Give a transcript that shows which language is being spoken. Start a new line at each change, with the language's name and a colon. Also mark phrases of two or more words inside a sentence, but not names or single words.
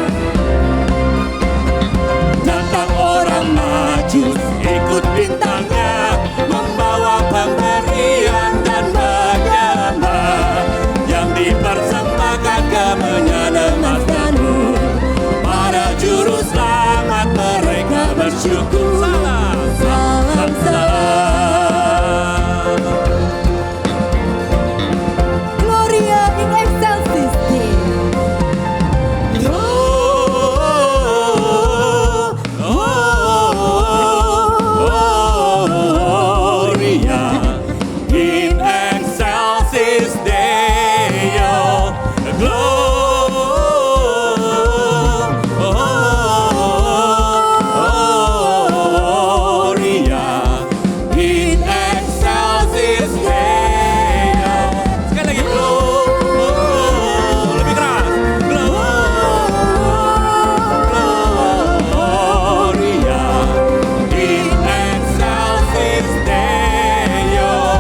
Indonesian: Datang orang Majus, ikut bintangnya, membawa pemberian dan menyembah. Yang dipersembahkan kemenyanyianmu, para juru selamat mereka bersyukur. Salam, salam, salam.
Latin: Gloria in excelsis Deo. Gloria in excelsis Deo. Gloria in excelsis Deo.
Indonesian: Sekali lagi, lebih keras.
Latin: Gloria in excelsis Deo.